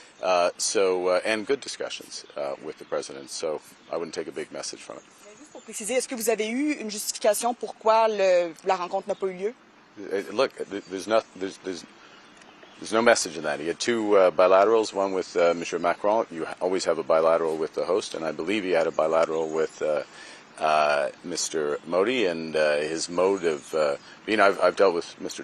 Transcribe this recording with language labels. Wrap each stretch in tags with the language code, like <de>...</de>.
<en>And good discussions with the President, so I wouldn't take a big message from it.</en> <fr>Juste pour préciser, est-ce que vous avez eu une justification pourquoi la rencontre n'a pas eu lieu?</fr> <en>Look, there's no message in that. He had 2 bilaterals, one with Mr. Macron. You always have a bilateral with the host, and I believe he had a bilateral with Mr. Modi, and his mode of being. I've dealt with Mr.</en>